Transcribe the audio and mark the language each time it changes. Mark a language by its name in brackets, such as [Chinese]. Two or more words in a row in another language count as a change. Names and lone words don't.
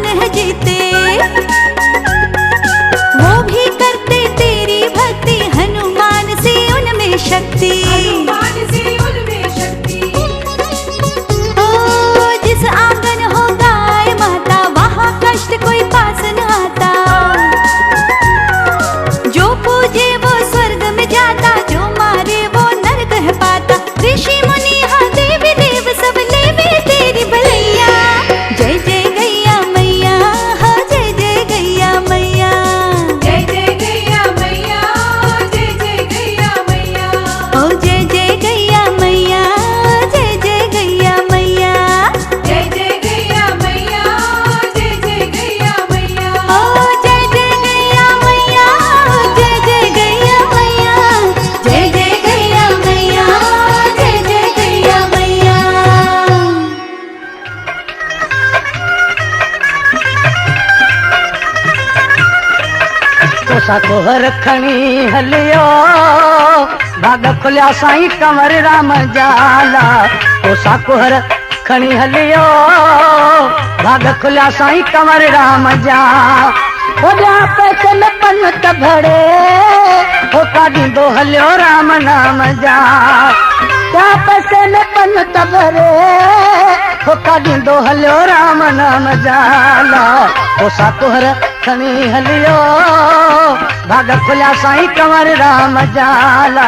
[Hindi] जीते, वो भी करते तेरी भक्ति, हनुमान से उनमें शक्ति, हनुमान से उनमें शक्ति। ओ जिस आंगन हो गाय माता, वहाँ कष्ट कोई पास न आता, जो पूजे वो स्वर्ग में जाता, जो मारे वो नरक है पाता। ऋषि मुनि हाँ देवी देव सब लेवे तेरी भलैया, जय जय गैया मैया, हाँ जय जय गैया मैया, जय जय गैया मैया, जय जय गैया मैया, ओ जय जय गैया मैया, जय जय गैया मैया, जय जय गैया मैया, जय जय गैया मैया, ओ जय जय गैया मैया, जय जय गैया मैया, जय जय गैया मैया, जय जय गैया मैया। [Sindhi] कोसा कोहर खणी हलियो, भाग खुलिया साईं कंवर राम जाला। कोसा कोहर खणी हलियो, भाग खुलिया साईं कंवर राम जा। होॾियां पैसे में पंत भरे, हो का ॾींदो हलियो राम नाम जा। क्या पैसे में पंत भरे, हो का ॾींदो हलियो राम नाम जाला। कोसा कोहर खणी हलियो, भाग खुलिया साईं कंवर राम जाला।